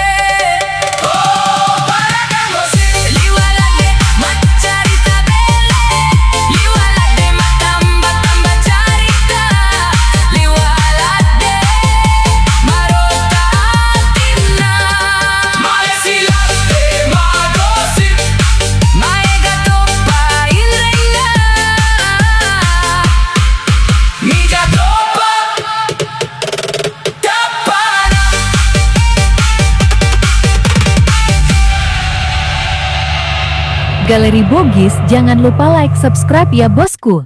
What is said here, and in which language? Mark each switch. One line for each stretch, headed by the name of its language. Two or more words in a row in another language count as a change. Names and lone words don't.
Buginese: oh para kan gosip liwalade ma carita belle liwalade ma tamba tamba carita liwalade marota tinna malesilade ma gosip maega topa irena mija topa tapana
Indonesian: Galeri Bogis, jangan lupa like subscribe ya bosku.